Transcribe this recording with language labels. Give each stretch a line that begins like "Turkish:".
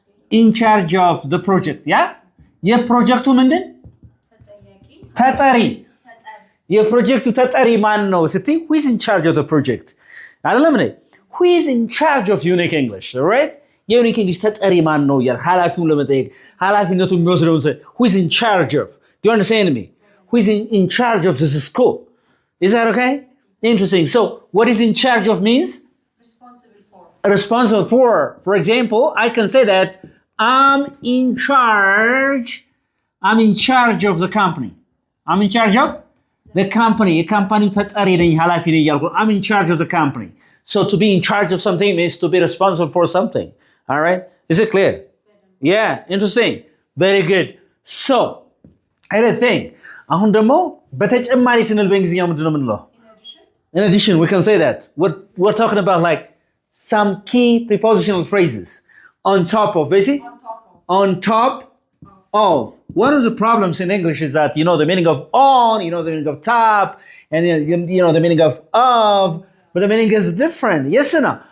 English: In charge of the project. Yeah?
Amharic: የፕሮጀክቱ ምንድን? ተጠሪ. የፕሮጀክቱ ተጠሪ ማን ነው ስትይ
English: who is in charge of the project?
Amharic: አይደለም እንዴ?
English: Who is in charge of Unique English? All right?
Amharic: የዩኒክ እንግሊሽ ተጠሪ ማን ነው እያልክ ኃላፊውን ለመጠየቅ ኃላፊነቱን የሚወስደውን ሰው
English: who is in charge of? Do you understand me? Who is in charge of this school? Is that okay? Interesting. So what is in charge of means? Responsible for. Responsible for. For example, I can say that I'm in charge of the company. I'm in charge of the company.
Amharic: የካምፓኒው ተጠሪ ነኝ ኃላፊ ነኝ እያልኩ
English: I'm in charge of the company. So to be in charge of something means to be responsible for something. All right? Is it clear? Yeah, interesting. Very good. So, other thing.
Amharic: አሁን ደግሞ በተጨማሪ ስንል በእንግሊዝኛ ምንድን ነው የምንለው?
English: In addition, we can say that. We're talking about like some key prepositional phrases. On top of, basically? On top of. One of the problems in English is that you know the meaning of on, you know the meaning of top, and you know the meaning of, but the meaning is different. Yes or no?